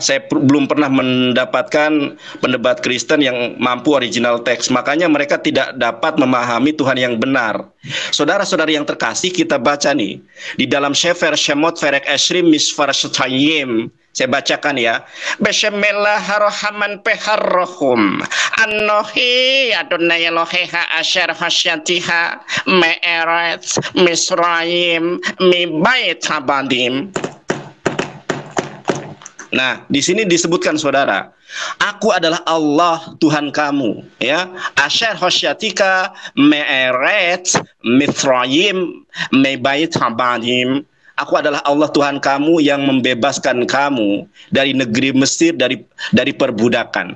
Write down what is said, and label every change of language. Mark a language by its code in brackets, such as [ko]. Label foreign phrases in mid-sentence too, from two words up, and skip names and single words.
[id] Saya belum pernah mendapatkan pendebat Kristen yang mampu original teks. Makanya mereka tidak dapat memahami Tuhan yang benar. Saudara-saudari yang terkasih, kita baca nih di dalam Sefer Shemot [he] פרק עשרים מספר שתיים. [id] Saya bacakan ya. Bismillahirrahmanirrahim. [he] אנכי אדוני אלוהיך אשר הוצאתיך מארץ מצרים מבית עבדים. [id] Nah, di sini disebutkan saudara, aku adalah Allah Tuhan kamu, ya. [he] אשר הוצאתיך מארץ מצרים מבית עבדים. [id] Aku adalah Allah Tuhan kamu yang membebaskan kamu dari negeri Mesir, dari perbudakan.